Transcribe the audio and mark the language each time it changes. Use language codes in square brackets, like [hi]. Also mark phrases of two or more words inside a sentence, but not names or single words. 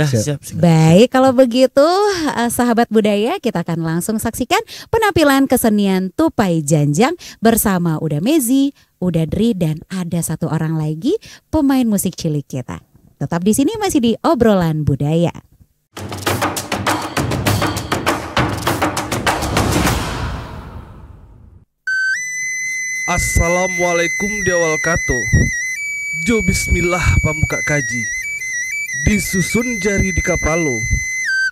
[id] Baik, kalau begitu sahabat budaya kita akan langsung saksikan penampilan kesenian Tupai Janjang bersama Uda Mezi, Uda Dri dan ada 1 orang lagi pemain musik cilik kita. Tetap di sini masih di Obrolan Budaya. [min] Assalamualaikum diawal kato. Jo bismillah pamuka kaji. Disusun jari di kapalo.